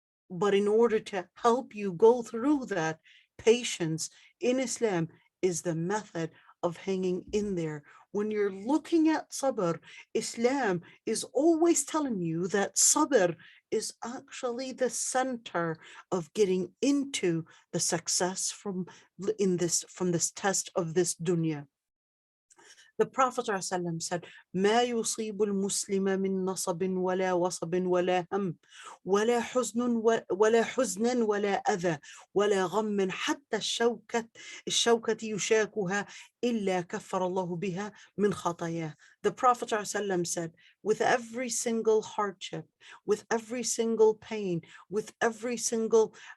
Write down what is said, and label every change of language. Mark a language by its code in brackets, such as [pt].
[en] But in order to help you go through that, patience in Islam is the method of hanging in there. When you're looking at sabr, Islam is always telling you that sabr is actually the center of getting into the success from this test of this dunya. The Prophet ﷺ said, [ar] ما يصيب المسلم من نصب ولا وصب ولا هم ولا حزن ولا أذى ولا غم حتى الشوكة يشاكها إلا كفر الله بها من خطاياه. [en] The Prophet ﷺ said, with every single hardship, with every single pain, with every single